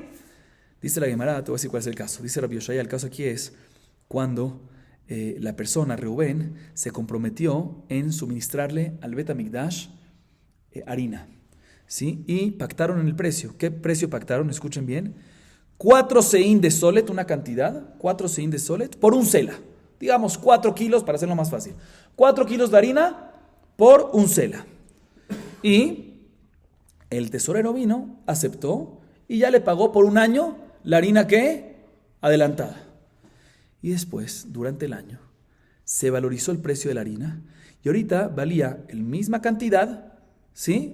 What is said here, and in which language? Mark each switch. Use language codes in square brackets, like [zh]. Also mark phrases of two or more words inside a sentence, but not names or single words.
[es] Dice la Gemara, te voy a decir cuál es el caso. Dice Rabbi Yoshaya, el caso aquí es cuando la persona, Reubén, se comprometió en suministrarle al Bet HaMikdash harina, ¿sí? Y pactaron en el precio. ¿Qué precio pactaron? Escuchen bien. 4 seín de solet, una cantidad, 4 seín de solet, por un sela. Digamos 4 kilos, para hacerlo más fácil. 4 kilos de harina por un sela. Y el tesorero vino, aceptó, y ya le pagó por un año la harina que adelantada. Y después, durante el año, se valorizó el precio de la harina y ahorita valía la misma cantidad, ¿sí?